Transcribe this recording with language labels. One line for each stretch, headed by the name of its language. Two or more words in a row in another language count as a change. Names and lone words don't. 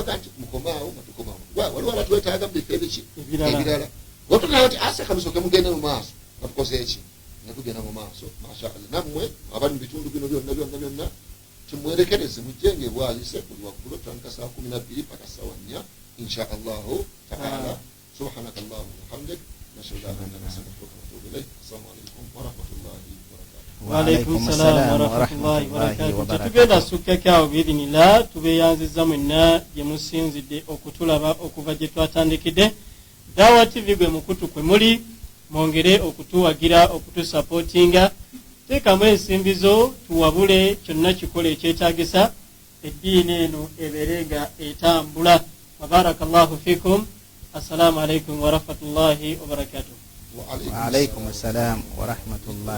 Ganda: kati mukomaawo nga tukomaawo waliwo abatwetaaga mu bifo ebiki ebirala watunayo nti ase kabisoke mugende mu maaso nga tukoze eki nga tugenda mu maaso mashaallah nammwe abali mu bitundu bino byonna kimwerekereze mujjenge bwayise buli waggulu tandika saa 12 paka saa 4
Arabic: إن شاء الله تعالى سبحانك اللهم وبحمدك أشهد أن لا إله إلا أنت أستغفرك وأتوب إليك السلام عليكم ورحمة الله وبركاته. وعليكم السلام ورحمة الله وبركاته.
Ganda: Tugenda sukkakaawo biidhinillah tubeeyanziza mwenna gye musinzidde okutulaba okuva gye twatandikidde. Dawa TV gwe mukutu kwe muli mwongere okutuwagira okutusupportinga. Teekamu ensimbizo tuwabule kyonna kikole ekyetaagisa eddiini eno ebeerenga etambula.
Arabic: بارك الله فيكم. السلام عليكم ورحمة الله وبركاته. وعليكم السلام ورحمة الله